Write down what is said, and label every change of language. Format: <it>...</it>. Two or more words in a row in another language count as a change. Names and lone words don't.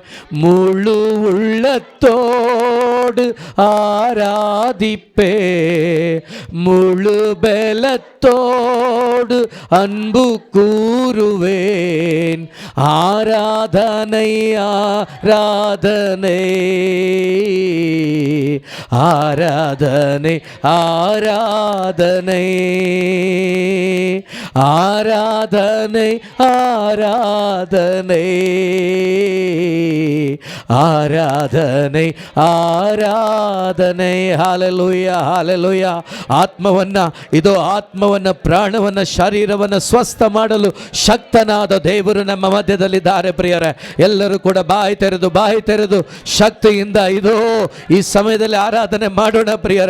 <ta>முழு உள்ளத்தோடு ஆராதிப்பே, முழு பலத்தோடு அன்பு கூறுவேன், ஆராதனை ஆராதனை ஆராதனை ஆராதனை ஆராதனை ஆராதனை</ta> <kn>ಆರಾಧನೆ ಆರಾಧನೆ. ಹಾಲೆಲೂಯಾ ಹಾಲೆಲೂಯಾ. ಆತ್ಮವನ್ನ, ಇದು ಆತ್ಮವನ್ನ, ಪ್ರಾಣವನ್ನ, ಶರೀರವನ್ನ ಸ್ವಸ್ಥ ಮಾಡಲು ಶಕ್ತನಾದ ದೇವರು ನಮ್ಮ ಮಧ್ಯದಲ್ಲಿದ್ದಾರೆ. ಪ್ರಿಯರೇ, ಎಲ್ಲರೂ ಕೂಡ ಬಾಯಿ ತೆರೆದು ಶಕ್ತಿಯಿಂದ ಇದು ಈ ಸಮಯದಲ್ಲಿ ಆರಾಧನೆ ಮಾಡೋಣ ಪ್ರಿಯರೇ.</kn>